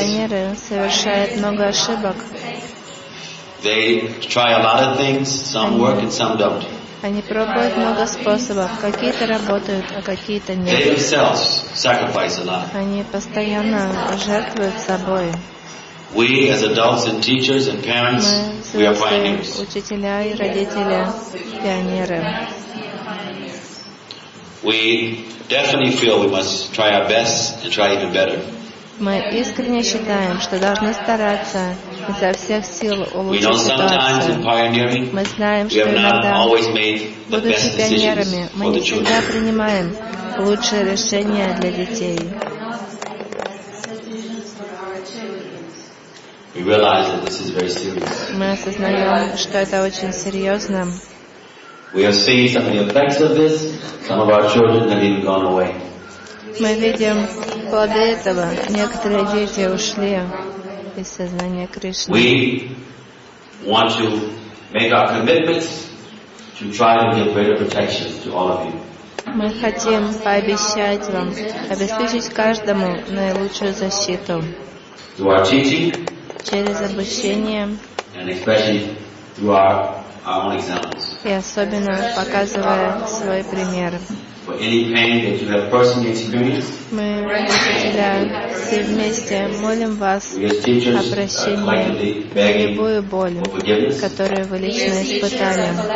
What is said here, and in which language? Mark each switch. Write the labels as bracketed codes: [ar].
[ru] Пионеры совершают много ошибок. [en] They try a lot of things. Some work and some don't. [ru] Они пробуют много способов. Какие-то работают, а какие-то нет. [en] They themselves sacrifice a lot. [ru] Они постоянно жертвуют собой. [en] We, as adults and teachers and parents, we are pioneers. [ru] Учителя и родители, пионеры. [en] We definitely feel we must try our best and try even better. [ru] Мы искренне считаем, что должны стараться изо всех сил улучшить ситуацию. Мы знаем, что иногда, будучи пионерами, мы не всегда принимаем лучшие решения для детей. Мы осознаем, что это очень серьезно. [en] We have seen some of the effects of this. Some of our children have even gone away. [ru] Мы видим плоды этого. Некоторые дети ушли из сознания Кришны. [en] We want to make our commitments to try to give greater protection to all of you. [ru] Мы хотим пообещать вам обеспечить каждому наилучшую защиту. [en] Through our teaching. [ru] Через обучение. [en] And especially through our [ru] и особенно показывая свой пример. Мы, учителя, все вместе молим вас о прощении за любую боль, которую вы лично испытали.